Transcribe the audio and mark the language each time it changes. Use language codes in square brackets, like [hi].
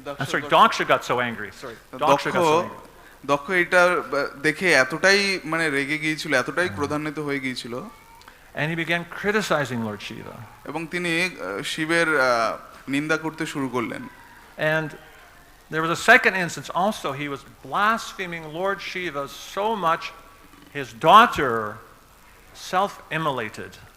[en] Sorry, Daksha got so angry. Sorry, Daksha got so angry. [bn] দক্ষ এটা দেখে এতটাই মানে রেগে গিয়েছিল, এতটাই ক্রোধান্বিত হয়ে গিয়েছিল। [en] And he began criticizing Lord Śiva. [bn] এবং তিনি শিবের নিন্দা করতে শুরু করলেন। [en] And there was a second instance also. He was blaspheming Lord Śiva so much his daughter self-immolated.